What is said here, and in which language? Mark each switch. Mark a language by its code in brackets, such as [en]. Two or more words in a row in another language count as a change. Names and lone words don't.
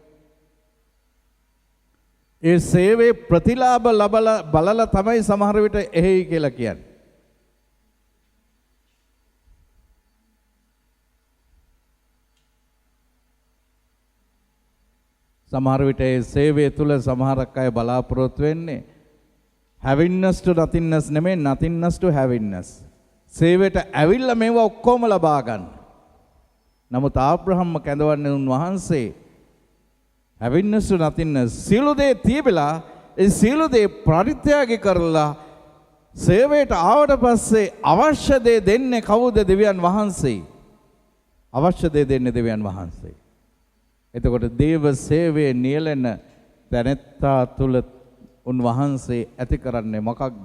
[si] ඒ සේවයේ ප්‍රතිලාභ බලලා තමයි සමහර විට එහෙයි කියලා කියන්නේ. සමහර විට ඒ සේවය තුළ සමහරක් අය බලාපොරොත්තු වෙන්නේ [en] heaviness to nothingness [si] නෙමෙයි, [en] nothingness to heaviness. [si] සේවයට ඇවිල්ලා මේවා ඔක්කොම ලබා ගන්න. නමුත් ආබ්‍රහම්ම කැඳවන්නේ උන්වහන්සේ [en] heaviness to nothingness. [si] සියලු දේ තියබලා ඒ සියලු දේ පරිත්‍යාග කරලා සේවයට ආවට පස්සේ අවශ්‍ය දේ දෙන්නේ කවුද? දෙවියන් වහන්සේ. අවශ්‍ය දේ දෙන්නේ දෙවියන් වහන්සේ. එතකොට දේව සේවයේ නියැලෙන දැනත්තා තුල උන්වහන්සේ ඇති කරන්නේ මොකක්ද?